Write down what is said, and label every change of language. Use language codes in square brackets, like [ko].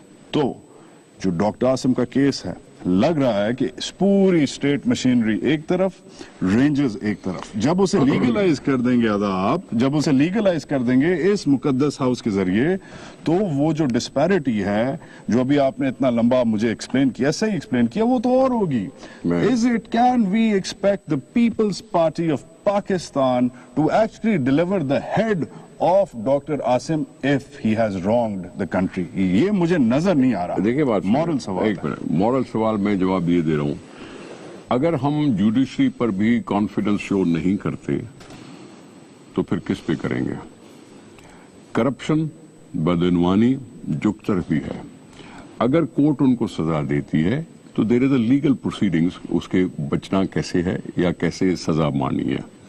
[ur] تو جو ڈاکٹر عاصم کا کیس ہے, لگ رہا ہے کہ پوری اسٹیٹ مشینری ایک طرف, رینجرز ایک طرف, جب اسے لیگلائز کر دیں گے جب اسے لیگلائز کر دیں گے اس مقدس ہاؤس کے ذریعے, تو وہ جو ڈسپیرٹی ہے جو ابھی آپ نے اتنا لمبا مجھے ایکسپلین کیا, صحیح ایکسپلین کیا, وہ تو اور ہوگی. [en] Can we expect the People's Party of Pakistan to actually deliver the head of Dr. Asim if he has wronged the country? [ur] یہ مجھے نظر نہیں آ رہا. دیکھیں بات, مورل سوال, ایک منٹ, مورل سوال میں جواب یہ دے رہا ہوں. اگر ہم جوڈیشری پر بھی کانفیڈنس شو نہیں کرتے تو پھر کس پہ کریں گے؟ کرپشن, بدعنوانی جک طرف بھی ہے. اگر کورٹ ان کو سزا دیتی ہے تو [en] there is a legal proceedings, [ur] اس کے بچنا کیسے ہے یا کیسے سزا مانی ہے.